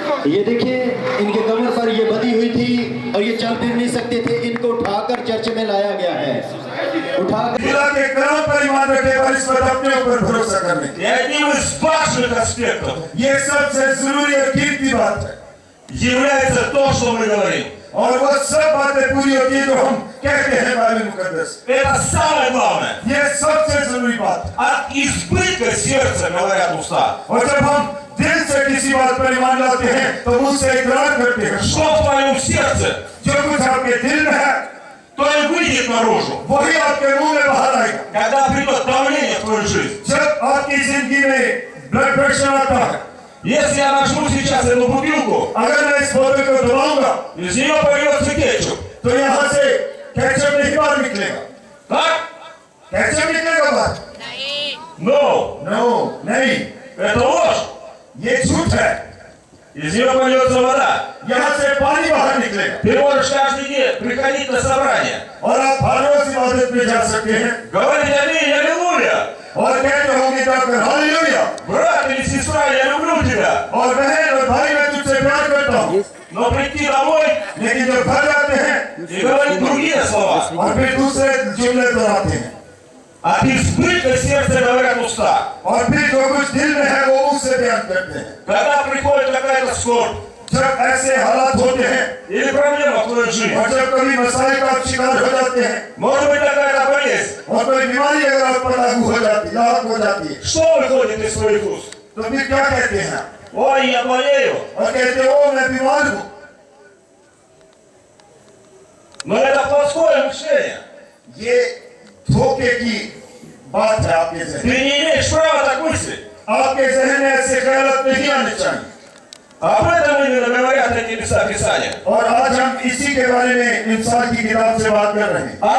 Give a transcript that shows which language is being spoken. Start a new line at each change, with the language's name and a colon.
Hindi: ये देखिए, इनके कमर पर ये बंधी हुई थी और ये चल फिर नहीं सकते थे. इनको उठाकर चर्च में लाया गया है. उठाकर खुदा के कलाम पर ईमान रखे और इस पर अपने ऊपर भरोसा करने.
Russian: ये одним из важных аспектов.
Hindi: ये सबसे जरूरी और कीमती बात है.
Russian: является то, что мы говорим.
Hindi: और वो सब बातें पूरी होती है जो हम कहते हैं बाइबल मुकद्दस.
Russian: Это самое главное.
Hindi: ये सबसे जरूरी बात.
Russian: От избытка сердца говорят уста.
Hindi: और जब हम दिल से किसी बात पर ईमान लाते हैं तो मुझसे इकरार करते हैं.
Russian: Что в твоем сердце?
Hindi: जो कुछ आपके दिल में है,
Russian: то и выйдет наружу.
Hindi: वही आपके मुंह में बाहर आएगा.
Russian: Когда придет давление в твою жизнь.
Hindi: जब आपकी जिंदगी में ब्लड प्रेशर आता है.
Russian: Если я нажму сейчас эту бутылку,
Hindi: अगर मैं इस बोतल को दबाऊंगा,
Russian: из нее появится кетчуп,
Hindi: तो यहाँ से केचप नहीं बाहर निकलेगा. Так? केचप निकलेगा बाहर? No, नहीं.
Russian: Это ложь.
Hindi: ये झूठ है.
Russian: Из нее польется вода.
Hindi: यहाँ से पानी बाहर निकलेगा.
Russian: Ты можешь каждый день приходить на собрание.
Hindi: और आप हर रोज इबादत में जा सकते हैं.
Russian: Говорить аминь, аллилуйя.
Hindi: और कहते होंगे जाकर हालेलुया.
Russian: Брат или сестра, я люблю тебя.
Hindi: और बहन और भाई, मैं तुझसे प्यार करता हूँ.
Russian: Но прийти домой,
Hindi: लेकिन जब घर जाते हैं,
Russian: и говорить другие слова.
Hindi: और फिर दूसरे जुमले दोहराते हैं.
Russian: От избытка сердца говорят уста.
Hindi: और फिर जो कुछ दिल में है वो उससे बयान करते हैं.
Russian: Когда приходит какая-то скорбь,
Hindi: जब ऐसे हालात होते हैं,
Russian: или проблема в твоей жизни,
Hindi: और जब कभी मसाइल का शिकार हो जाते हैं,
Russian: может быть какая-то болезнь,
Hindi: और कोई बीमारी अगर आप पर लागू हो जाती है, हो जाती है,
Russian: что выходит из своих уст?
Hindi: तो फिर क्या कहते हैं?
Russian: Ой, я болею.
Hindi: और कहते हो मैं बीमार हूँ.
Russian: Но это плоское мышление.
Hindi: ये धोखे की बात है आपके ज़हन.
Russian: Ты не имеешь права так мыслить.
Hindi: आपके ज़हन में ऐसे ख्यालात नहीं आने चाहिए.
Russian: об этом именно говорят эти места Писания.
Hindi: और आज हम इसी के बारे में इंसान की किताब से बात कर रहे हैं.